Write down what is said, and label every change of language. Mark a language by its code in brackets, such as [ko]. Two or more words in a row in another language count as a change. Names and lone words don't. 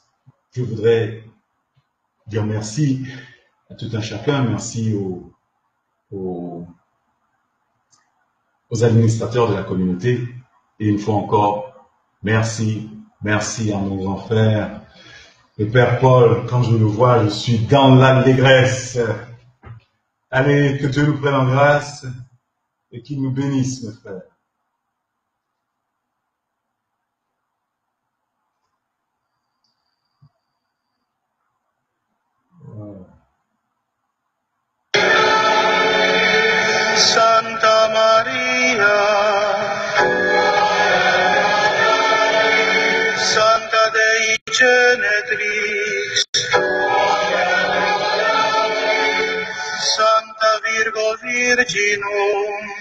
[fr] Je voudrais dire merci à tout un chacun, merci aux administrateurs de la communauté, et une fois encore, merci à mon grand frère, le Père Paul. Quand je le vois, je suis dans l'allégresse. Allez, que Dieu nous prenne en grâce et qu'il nous bénisse, mes frères. [la] Santa Maria, Santa Dei Genetrix, Santa Virgo Virginum,